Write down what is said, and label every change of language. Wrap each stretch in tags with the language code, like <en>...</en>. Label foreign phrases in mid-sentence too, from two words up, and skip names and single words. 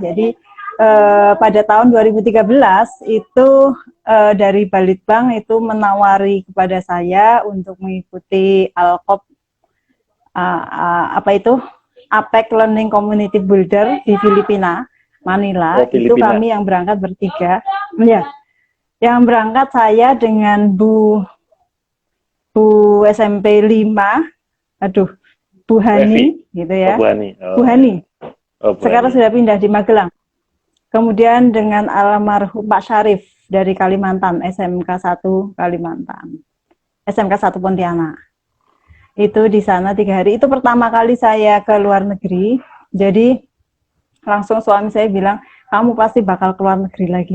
<id>Jadi pada tahun 2013 itu dari Balitbank itu menawari kepada saya untuk mengikuti Alkop apa itu APEC Learning Community Builder di Filipina, Manila. Oh, Itu Filipina. kami yang berangkat bertiga. Ya, yang berangkat saya dengan Bu SMP 5, aduh, Bu Evi. Hani gitu Oh, Bu ya. Hani. Bu Oh, Hani oh, Bu sekarang Hani. sudah pindah di Magelang. Kemudian dengan almarhum Pak Syarif dari Kalimantan, SMK 1 Kalimantan, SMK 1 Pontianak. Itu di sana 3 hari. Itu pertama kali saya ke luar negeri. Jadi langsung suami saya bilang, kamu pasti bakal ke luar negeri lagi.</id>